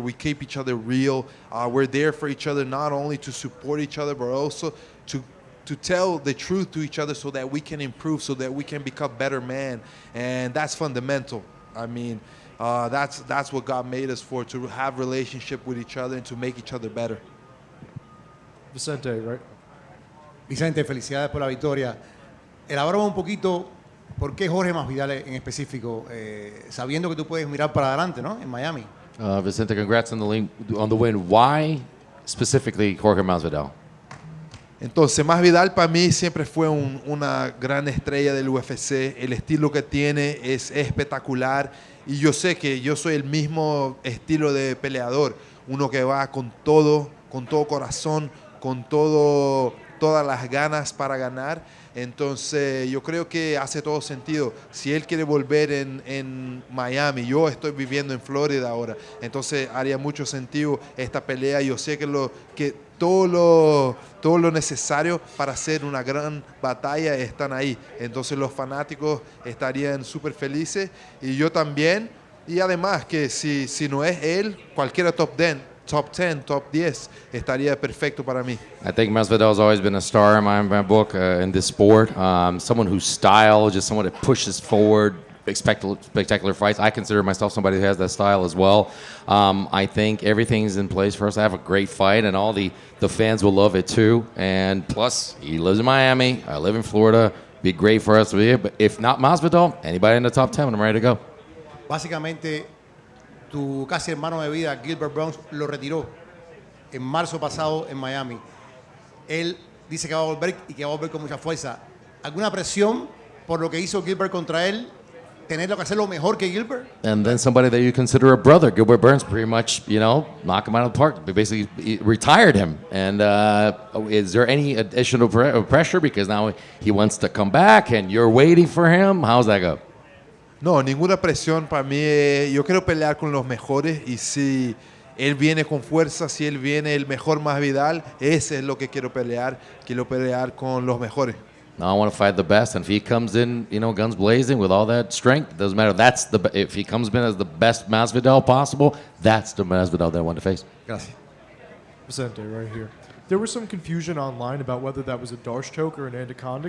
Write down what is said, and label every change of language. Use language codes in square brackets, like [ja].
[en] We keep each other real. We're there for each other, not only to support each other, but also to tell the truth to each other so that we can improve, so that we can become better men. And that's fundamental. I mean, that's what God made us for, to have relationship with each other and to make each other better. Vicente, right? [es] Vicente, felicidades por la victoria. Elaboramos un poquito por qué Jorge Masvidal en específico, sabiendo que tú puedes mirar para adelante, ¿no? En Miami. [en] Vicente, congrats on the win. Why specifically Jorge Masvidal? [es] Entonces, Masvidal para mí siempre fue una gran estrella del UFC. El estilo que tiene es espectacular. Y yo sé que yo soy el mismo estilo de peleador. Uno que va con todo corazón, con todas las ganas para ganar. Entonces, yo creo que hace todo sentido. Si él quiere volver en Miami, yo estoy viviendo en Florida ahora, entonces haría mucho sentido esta pelea. Yo sé que todo lo necesario para hacer una gran batalla están ahí. Entonces, los fanáticos estarían súper felices y yo también. Y además que si no es él, cualquiera top 10, top 10 estaría perfecto para mí. [en] I think Masvidal's always been a star in my book in this sport. Someone whose style, just someone that pushes forward, spectacular fights. I consider myself somebody who has that style as well. I think everything's in place for us to have a great fight, and all the fans will love it too. And plus, he lives in Miami. I live in Florida. Be great for us to be here. But if not Masvidal, anybody in the top 10, I'm ready to go. [es] Básicamente, tu casi hermano de vida, Gilbert Burns, lo retiró en marzo pasado en Miami. Él dice que va a volver y que va a volver con mucha fuerza. ¿Alguna presión por lo que hizo Gilbert contra él? ¿Tenerlo que hacerlo mejor que Gilbert? [en] And then somebody that you consider a brother, Gilbert Burns, pretty much, knock him out of the park. Basically, he retired him. And is there any additional pressure because now he wants to come back and you're waiting for him? How's that go? [es] No, ninguna presión para mí. Yo quiero pelear con los mejores y si él viene con fuerza, si él viene el mejor Masvidal, ese es lo que quiero pelear. Quiero pelear con los mejores. [en] No, I want to fight the best, and if he comes in, guns blazing with all that strength, it doesn't matter. If he comes in as the best Masvidal possible, that's the Masvidal that I want to face. [es] Gracias. [en] Vicente, right here. There was some confusion online about whether that was a Darce choke or an Anaconda.